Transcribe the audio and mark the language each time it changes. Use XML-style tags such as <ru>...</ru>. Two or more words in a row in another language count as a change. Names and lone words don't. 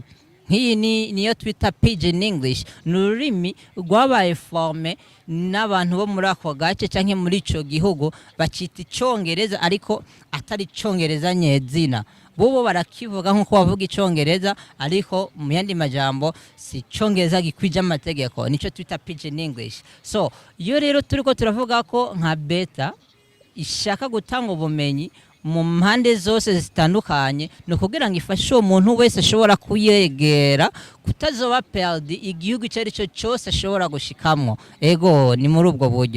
<rn>Hii niyo twita</rn> <en>pidgin English,</en> <rn>n'ururimi rwabaye forme n'abantu bo muri ako gace canke muri ico gihugu bacita icongereza, ariko atari icongereza nyezina. Bobo barakivuga nkuko bavuga icongereza, ariko mu yandi majambo si icongereza gikwije amategeko, nico twita</rn> <en>pidgin English.</en> <rn>So iyo rero turiko turavuga ko nka beta ishaka gutanga ubumenyi mu mpande zose zitandukanye, no kugira ngo ifashe umuntu wese ashobora kuyegera kutazoba perdi igihugu cyari cyo cyose ashobora gushikamwo. Ego ni muri ubwo buryo</rn>